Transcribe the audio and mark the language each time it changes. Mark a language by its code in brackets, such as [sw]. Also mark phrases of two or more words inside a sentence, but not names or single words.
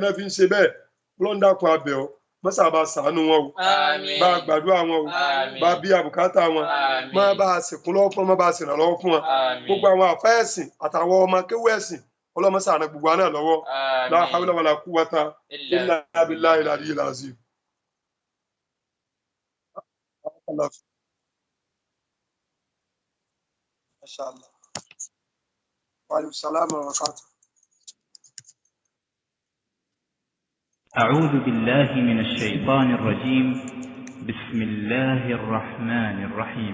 [yo] náà fi ń ṣe bẹ́ẹ̀ Ọlọ́run dákun abẹ́ ọ mọ́sà bá ṣàánú wọn o bá gbàdúrà wọn o bá bí àbùkátà wọn má bá sìnkún lọ́wọ́ fún wọn má bá ṣèrànlọ́wọ́ fún wọn gbogbo àwọn àfẹ́ ẹ̀sìn àtàwọn ọmọ kéwú ẹ̀sìn Ọlọ́run ṣàánú gbogbo àná lọ́wọ́ [ar] لا حول ولا قوة إلا بالله العلي العظيم. Mashallah. وعليكم السلام وبركاته. أعوذ بالله من الشيطان الرجيم بسم الله الرحمن الرحيم